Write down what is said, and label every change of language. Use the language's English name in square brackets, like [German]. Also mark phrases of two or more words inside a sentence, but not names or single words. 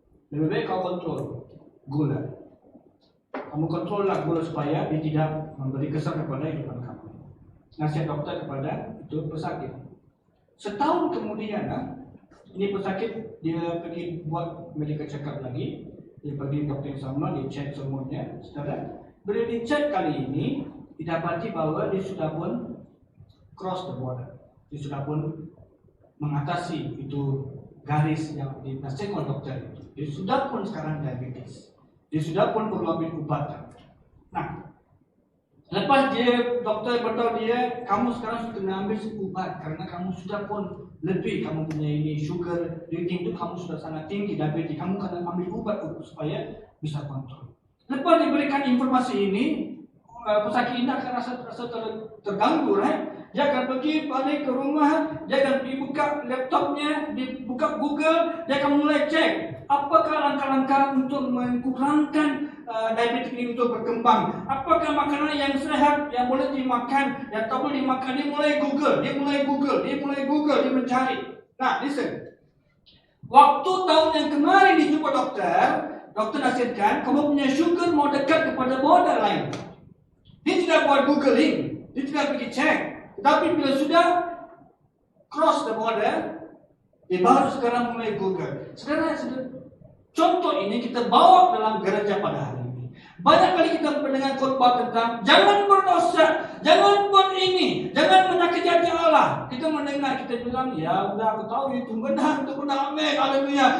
[Malay] Lebih baik kau kontrol gula. Kamu kontrollah gula supaya dia tidak memberi kesan kepada kehidupan kamu. Nasihat dokter kepada itu pesakit. Setahun kemudian, ini pesakit dia pergi buat [English] medical check up [Malay] lagi. Dia pergi dokter yang sama, dia cek semuanya. Saudara, bila dicek kali ini, didapati bahwa dia sudah pun [English] cross the border. [Malay] Dia sudah pun mengatasi itu garis yang dinasihatkan dokter itu. Dia sudah pun sekarang diabetes. Dia sudah pun perlu ambil ubat. Nah, lepas dia dokter beritahu dia, kamu sekarang sudah kena ambil ubat karena kamu sudah pun lebih, kamu punya ini [English] sugar rating [Malay] itu kamu sudah sangat tinggi, diabetes. Kamu kena ambil ubat supaya bisa kontrol. Lepas diberikan informasi ini, pesakit ini akan rasa terganggu, right? Dia akan pergi balik ke rumah, dia akan pergi buka laptopnya, dibuka Google, dia akan mulai cek apakah langkah-langkah untuk menkurangkan diabetes ini untuk berkembang. Apakah makanan yang sehat yang boleh dimakan, yang tak boleh dimakan. Dia mulai Google, dia mencari. Nah, listen. Waktu tahun yang kemarin dijumpa dokter nasihatkan kamu punya sugar mau dekat kepada borderline. Dia tidak buat googling, dia tidak pergi cek. Tapi bila sudah [English] cross the border, [Malay] dia baru sekarang mulai Google. Saudara, contoh ini kita bawa dalam gereja pada hari ini. Banyak kali kita mendengar khotbah tentang jangan berdosa, jangan buat ini, jangan menyakiti hati Allah. Kita mendengar, kita bilang, ya udah aku tahu itu benar, itu benar, amin, haleluya.